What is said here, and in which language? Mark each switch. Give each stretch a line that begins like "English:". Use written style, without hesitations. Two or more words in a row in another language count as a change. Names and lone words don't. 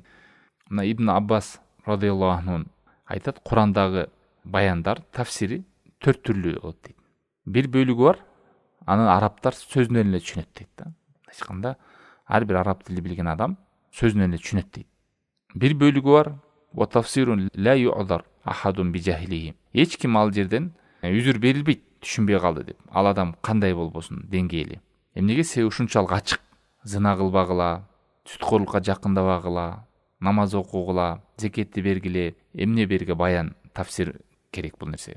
Kyrgyz: Мына Ибн Аббас
Arabic: رضي الله عنه
Kyrgyz: айтат, Кур'андагы баяндар, тафсири 4 түрлүү болот дейт. Бир бөлүгү бар, аны арабтар сөзүнөн эле түшүнөт дейт да. Айтканда, ар бир араб тилин билген адам сөзүнөн эле түшүнөт дейт. Бир бөлүгү бар,
Arabic: وتفسير لا يعذر أحد بجهالته.
Kyrgyz: Эч ким ал жерден үзүр берилбейт, түшүнбөй калды деп. Ал адам кандай болбосун деңгээли. Эмнеге? Себеби ушунчалык ачык. Зына кылбагыла, сүткорлукка жакындабагыла, намаз окугула, зекетти бергиле, эмне берге баян, тафсир керек бул нерсеге.